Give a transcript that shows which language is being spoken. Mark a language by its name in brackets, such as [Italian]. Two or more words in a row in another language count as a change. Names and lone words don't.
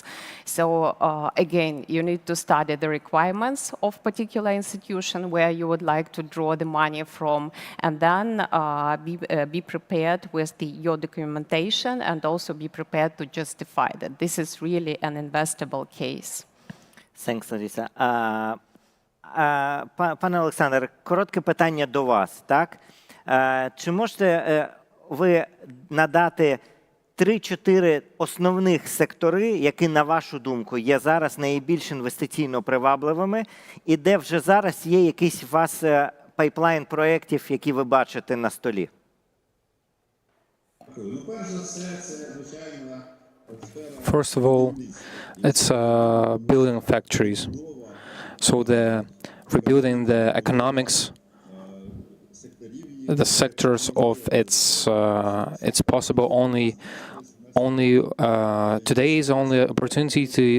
[English] So again, you need to study the requirements of particular institution where you would like to draw the money from, and then be prepared with your documentation, and also be prepared to justify that this is really an investable case. Thanks, Larisa. [Ukrainian] Пане Олександр, коротке питання до вас. Так? Чи можете ви надати 3-4 основних сектори, які, на вашу думку, є зараз найбільш інвестиційно привабливими, і де вже зараз є якийсь у вас пайплайн проєктів, які ви бачите на столі? [English] First of all, it's building factories. So the rebuilding the economics, the sectors of it's possible only today is only opportunity.